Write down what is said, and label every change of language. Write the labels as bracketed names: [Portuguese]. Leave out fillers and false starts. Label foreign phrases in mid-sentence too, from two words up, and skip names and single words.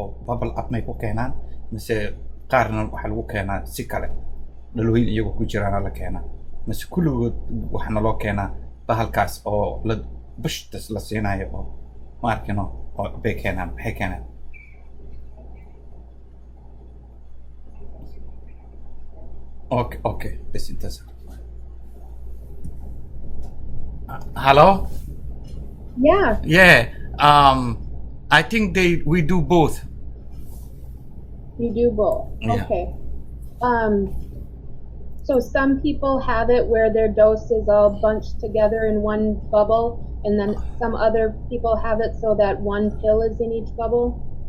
[English] bubble up [Somali] may ku keenaan mise qaarna waxa lagu keenaa si kale dhalooyin iyagoo ku jiraana la keenaa mise kulligood waxaana loo keenaa bahalkaas oo la bushtas la siinayo oo ma arkino oo bay keenaan maxay keenaan okay bas intaas hello [English] Yeah. yeah I think we do both. You do both. Yeah. Okay. So some people have it where their dose is all bunched together in one bubble, and then some other people have it so that one pill is in each bubble.